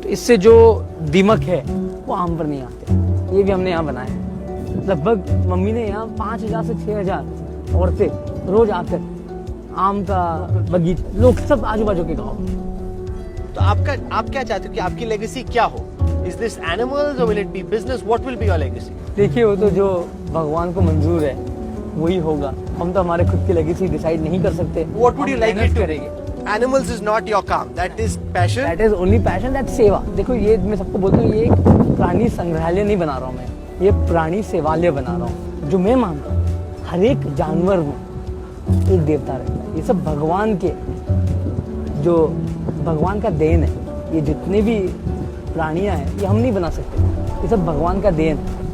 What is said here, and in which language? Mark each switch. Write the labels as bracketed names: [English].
[Hindi] तो इससे जो दीमक है वो आम पर नहीं आते। ये भी हमने यहाँ बनाया है। लगभग मम्मी ने यहाँ 5000 से 6000 औरतें रोज आकर आम का बगीचा, लोग सब आजू बाजू के गाँव। तो आप क्या चाहते हो कि आपकी लेगेसी क्या हो? [English] Is this animals or will it be business? What will be your legacy? [Hindi] देखिए वो तो जो भगवान को मंजूर है वही होगा। हम तो हमारे खुद की लेगेसी डिसाइड नहीं कर सकते। [English] What would you like it to? [Hindi] करेंगे। [English] Animals is not your [Hindi] काम, [English] that is passion. That is only passion, that's seva. [Hindi] देखो ये मैं सबको बोलता हूँ, ये एक प्राणी संग्रहालय नहीं बना रहा हूँ मैं, ये प्राणी सेवालय बना रहा हूँ। जो मैं मानता हूँ हर एक जानवर में एक देवता रहता है। ये सब भगवान के, जो भगवान का देन है। ये जितने भी प्राणियां हैं ये हम नहीं बना सकते, ये सब भगवान का देन है।